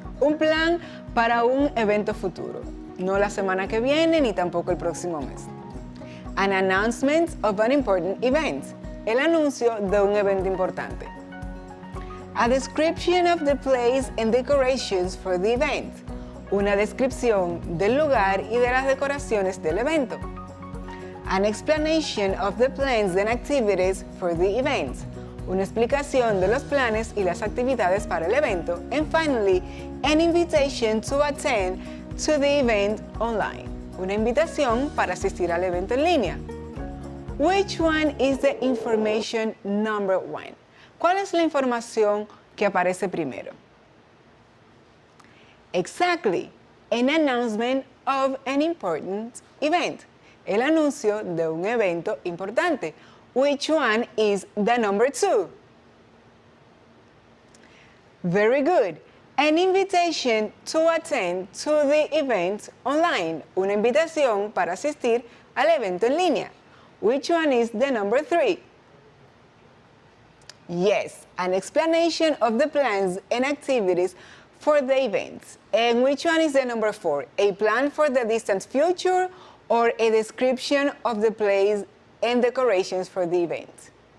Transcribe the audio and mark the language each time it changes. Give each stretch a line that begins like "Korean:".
Spanish: Un plan para un evento futuro. No la semana que viene ni tampoco el próximo mes.
English: An announcement of an important event.
Spanish: El anuncio de un evento importante.
English: A description of the place and decorations for the event.
Spanish: Una descripción del lugar y de las decoraciones del evento.
English: An explanation of the plans and activities for the event.
Spanish: Una explicación de los planes y las actividades para el evento.
English: And finally, an invitation to attend to the event online.
Spanish: Una invitación para asistir al evento en línea.
English: Which one is the information number 1?
Spanish: ¿Cuál es la información que aparece primero?
English: Exactly, an announcement of an important event.
Spanish: El anuncio de un evento importante.
English: Which one is the number 2? Very good. An invitation to attend to the event online.
Spanish: Una invitación para asistir al evento en línea.
English: Which one is the number 3? Yes, an explanation of the plans and activities for the events. And which one is the number 4? A plan for the distant future or a description of the place and decorations for the event?